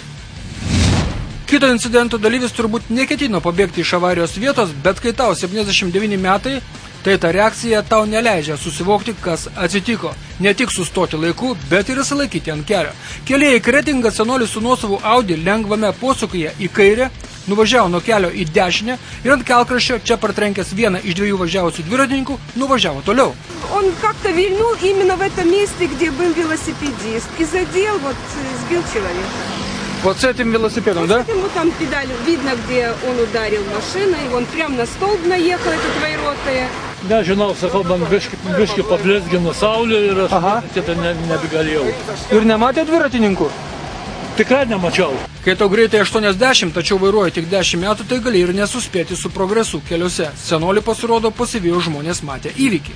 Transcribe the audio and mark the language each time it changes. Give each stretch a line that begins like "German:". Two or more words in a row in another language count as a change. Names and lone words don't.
Lithuanian: Kito incidento dalyvis turbūt neketino pabėgti iš avarijos vietos, bet kai tau 79 metai, tai ta reakcija tau neleidžia susivokti, kas atsitiko. Ne tik sustoti laiku, bet ir įsilaikyti ant kelio. Kelyje į Kretingą senolis su nuosavu Audi lengvame posūkyje į kairę nuvažiavo nuo kelio į dešinę ir ant kelkraščio čia partrenkęs vieną iš 2 važiavusių dviratininkų nuvažiavo toliau.
Russian: Он как-то вильнул именно в этом месте, где был велосипедист, и задел, сбил человека. Вот с этим велосипедом, да? Вот с этим там педаль. Видно, где он ударил машиной. Он прям на столб наехал, этот vairuotojas.
Lithuanian: Nežinau, sakau, man biški pablizgino saulė ir aš matyti nebegalėjau. Ir nematė dviratininkų? Tikrai nemačiau. Kai tau greitai 80, tačiau vairuoja tik 10 metų, tai gali ir nesuspėti su progresu keliuose. Senolį pasirodo pasivijo žmonės matė įvykį.